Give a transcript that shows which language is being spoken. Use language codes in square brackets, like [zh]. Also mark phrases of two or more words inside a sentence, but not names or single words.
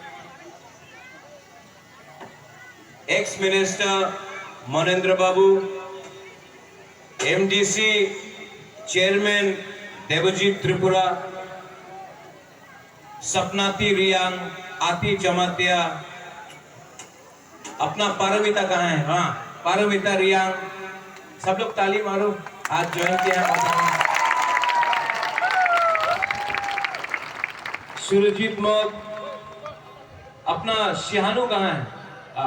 [en] Ex-Minister Manendra Babu, MDC Chairman Devajit Tripura, Sapnati Riyang, Ati Jamatia, [hi] अपना पारमिता कहाँ है? हाँ, पारमिता रियांग, सब लोग ताली मारो, आज ज्वाइन किया है। सुरजीत मग, अपना शिहानु कहाँ है?